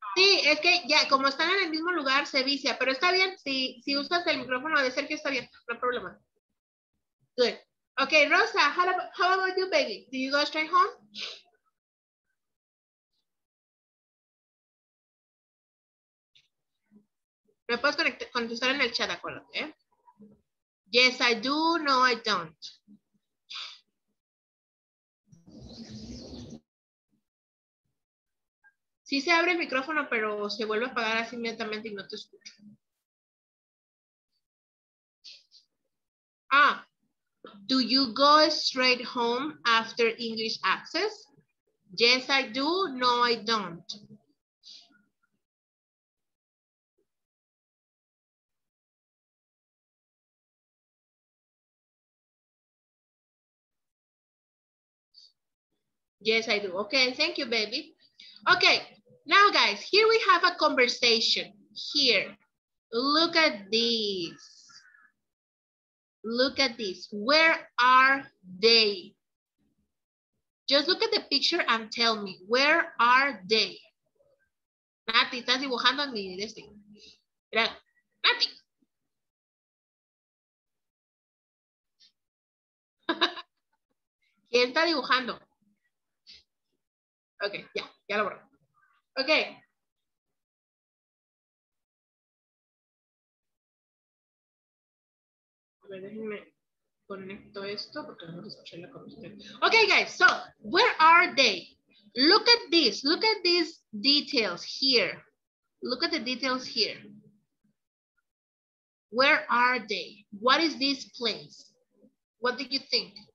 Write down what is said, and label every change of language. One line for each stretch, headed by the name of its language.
Spanish: sí, es que ya como están en el mismo lugar se vicia, pero está bien, si usas el micrófono de Sergio está bien, no hay problema.
English: Good. Okay, Rosa, how about you, baby? Do you go straight home?
Spanish: Me puedes contestar en el chat, acuérdate, ¿eh?
English: Yes, I do, no, I don't.
Spanish: Sí se abre el micrófono, pero se vuelve a apagar así inmediatamente y no te escucho.
English: Do you go straight home after English access? Yes, I do. No, I don't. Yes, I do. Okay, thank you, baby. Okay, now guys, here we have a conversation. Here, look at this. Look at this. Where are they? Just look at the picture and tell me, where are they?
Spanish: Nati, estás dibujando en mi destino. Mira, Nati. ¿Quién está dibujando? Ok, ya lo borré. Ok. A ver, déjenme conecto esto porque no escuché la conversación.
English: Okay, guys, so where are they? Look at this. Look at these details here. Look at the details here. Where are they? What is this place? What do you think?